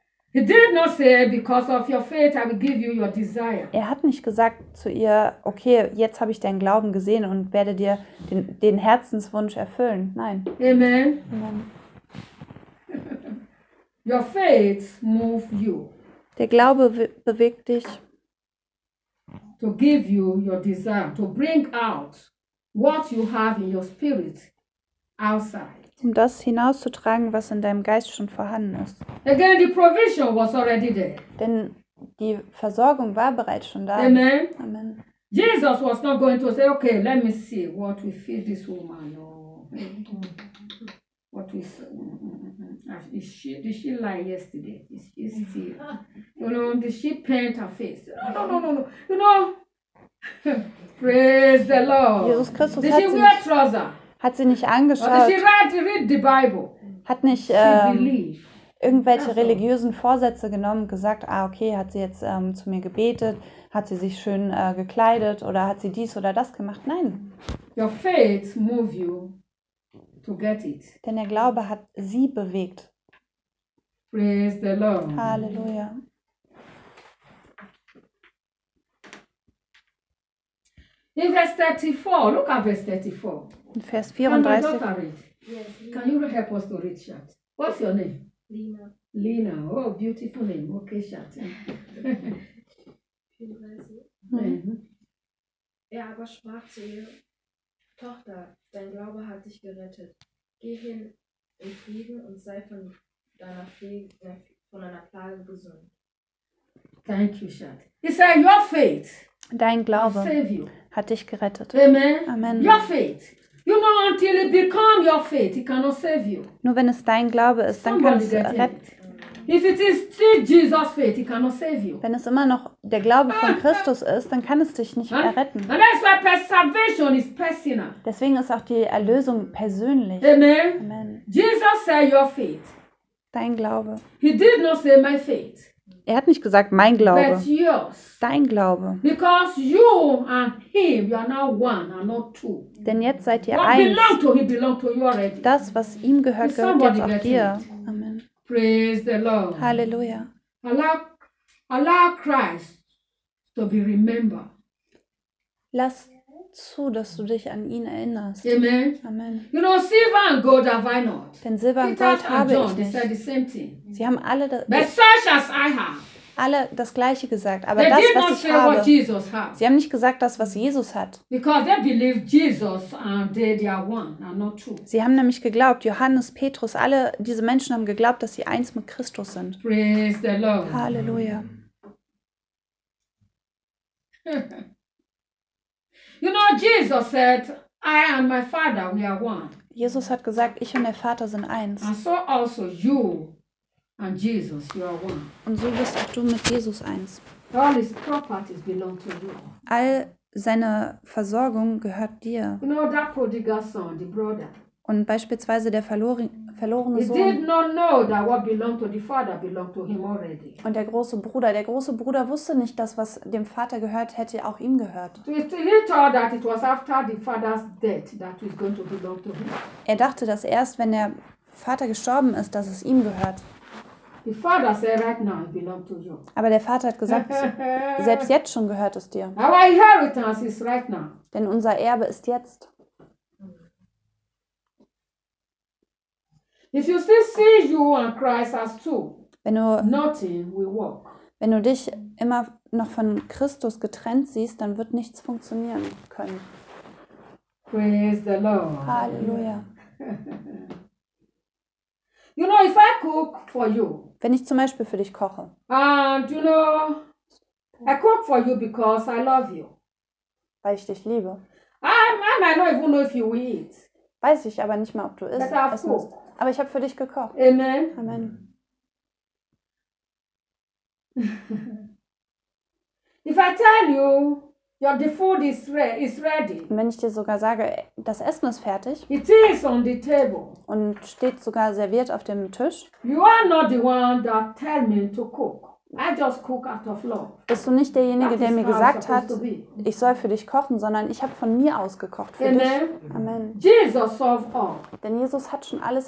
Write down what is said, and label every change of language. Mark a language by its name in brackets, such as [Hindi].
[English] He did not say, because of your faith, I will give you your desire. [German] Er hat nicht gesagt zu ihr, okay, jetzt habe ich deinen Glauben gesehen und werde dir den Herzenswunsch erfüllen. Nein. Amen. Amen. [English] Your faith move you. [German] Der Glaube bewegt dich. [English] To give you your desire, to bring out what you have in your spirit outside. [German] Um das hinauszutragen, was in deinem Geist schon vorhanden ist. [English] Again, the provision was already there. [German] Denn die Versorgung war bereits schon da. Amen. Amen. [English] Jesus was not going to say, okay, let me see what we feed this woman. What we say. Did she lie yesterday? Is she, you know, did she paint her face? No. You know, praise the Lord. [German] Jesus Christus [English] did she wear [German] sich [English] trouser? [German] Hat sie nicht angeschaut, hat nicht irgendwelche religiösen Vorsätze genommen, gesagt, ah okay, hat sie jetzt zu mir gebetet, hat sie sich schön gekleidet oder hat sie dies oder das gemacht? Nein. [English] Your faith move you to get it. [German] Denn der Glaube hat sie bewegt. [English] Praise the Lord. [German] Halleluja. [English] In Vers 34, look at Vers 34. [German] In Vers 34. [English] Can my daughter read? Yes. Can you help us to read, Shat? What's your name? Lena. Oh, beautiful name. Okay, Shat. [German] Er aber sprach zu ihr, Tochter, dein Glaube hat dich gerettet. Geh hin in Frieden und sei von deiner Plage gesund. [English] Thank you, Shat. He said, your faith. [German] Dein Glaube [English] save you. [German] Hat dich gerettet. Amen. Amen. [English] Your faith. You know, until it become your faith, it cannot save you. [German] Nur wenn es dein Glaube ist, dann kann es retten. [English] If it is still Jesus' faith, it cannot save you. [German] Wenn es immer noch der Glaube von Christus ist, dann kann es dich nicht erretten. [English] And that's why salvation is personal. [German] Deswegen ist auch die Erlösung persönlich. [English] Amen. Amen. Jesus said your faith. [German] Dein Glaube. [English] He did not say my faith. [German] Er hat nicht gesagt mein Glaube. [English] But yours. [German] Dein Glaube. [English] Because you and him, you are now one and not two. [German] Denn jetzt seid ihr eins. [English] What belong to him belong to you already. [German] Das, was ihm gehört, gehört jetzt auch dir. Amen. [English] Praise the Lord. Hallelujah. Allow Christ to be remembered. [German] Lass zu, dass du dich an ihn erinnerst. Amen. Amen. [English] You know, silver and gold have I not. [German] Denn Silber und Gold habe ich nicht. [English] They said the same thing. [German] Sie haben alle das. [English] But such as I have. [German] Alle das Gleiche gesagt, aber das, was ich habe. Sie haben nicht gesagt, das, was Jesus hat. Sie haben nämlich geglaubt, Johannes, Petrus, alle diese Menschen haben geglaubt, dass sie eins mit Christus sind. [English] Praise the Lord. [German] Halleluja. [English] You know, Jesus said, I and my Father, we are one. [German] Jesus hat gesagt, ich und der Vater sind eins. [English] And so also you. And Jesus, you are one. [German] Und so bist auch du mit Jesus eins. [English] All his properties belong to you. [German] All seine Versorgung gehört dir. [English] You know that prodigal son, the brother. [German] Und beispielsweise der verlorene Sohn. [English] He did not know that what belonged to the father belonged to him already. [German] Und der große Bruder wusste nicht, dass was dem Vater gehört, hätte auch ihm gehört. [English] He thought that it was after the father's death that was going to belong to him. [German] Er dachte, dass erst wenn der Vater gestorben ist, dass es ihm gehört. [English] The father said right now it belongs to you. [German] Aber der Vater hat gesagt, selbst jetzt schon gehört es dir. [English] Our inheritance is right now. [German] Denn unser Erbe ist jetzt. [English] If you still see you and Christ as two, [German] wenn du, [English] nothing will work. [German] Wenn du dich immer noch von Christus getrennt siehst, dann wird nichts funktionieren können. [English] Praise the Lord. [German] Halleluja. [English] You know, if I cook for you, [German] wenn ich zum Beispiel für dich koche. [English] And you know, I cook for you because I love you. [German] Weil ich dich liebe. [English] I might not even know if you will eat. [German] Weiß ich aber nicht mal, ob du isst. Aber ich habe für dich gekocht. Amen. Amen. [English] If I tell you, the food is ready. [German] Und wenn ich dir sogar sage, das Essen ist fertig. [English] It is on the table. [German] Und steht sogar serviert auf dem Tisch. [English] You are not the one that tell me to cook. I just cook out of love. [German] Bist du nicht derjenige, der mir gesagt hat, ich soll für dich kochen, sondern ich habe von mir aus gekocht für Amen. Dich. Amen. [English] Jesus solved all. [German] Denn Jesus hat schon alles